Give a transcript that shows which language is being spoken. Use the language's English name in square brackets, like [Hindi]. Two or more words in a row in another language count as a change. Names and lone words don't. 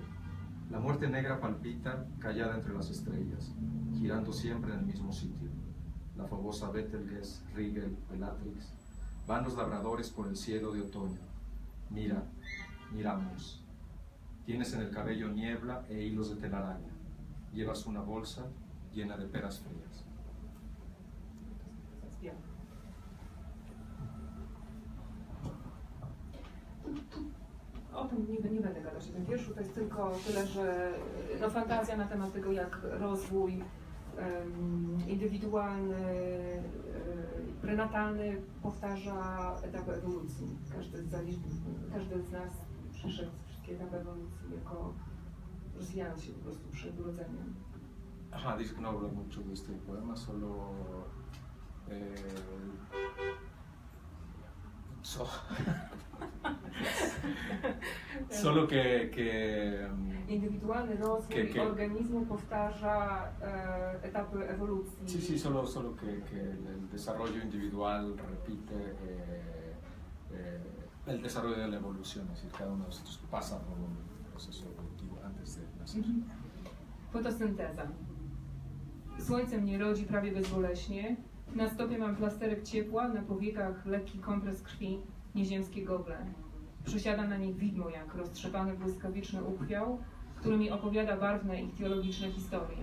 [Spanish] La muerte negra palpita, callada entre las estrellas, girando siempre en el mismo sitio. La fogosa Betelgeuse, Rigel, Bellatrix. Van los labradores por el cielo de otoño. Mira, miramos. Tienes en el cabello niebla e hilos de telaraña. Llevas una bolsa llena de peras frías. [Polish] O tym nie będę gadać o tym wierszu, to jest tylko tyle, że no, fantazja na temat tego, jak rozwój indywidualny, prenatalny powtarza etapy ewolucji. Każdy z nas przeszedł wszystkie etapy ewolucji jako rozwijając się po prostu przed urodzeniem. [Spanish] Ajá, dice que no habla mucho de este poema, solo solo que [Polish] indywidualny rozwój organizmu powtarza etapy ewolucji. [Spanish] Sí, sí, solo que el desarrollo individual repite el desarrollo de la evolución, es decir, cada uno de nosotros pasa por un proceso evolutivo antes de nacer. [Polish] Fotosynteza. Słońce mnie rodzi prawie bezboleśnie. Na stopie mam plasterek ciepła, na powiekach lekki kompres krwi, nieziemskie gogle. Przysiada na nich widmo jak roztrzepany błyskawiczny uchwiał, który mi opowiada barwne i teologiczne historie.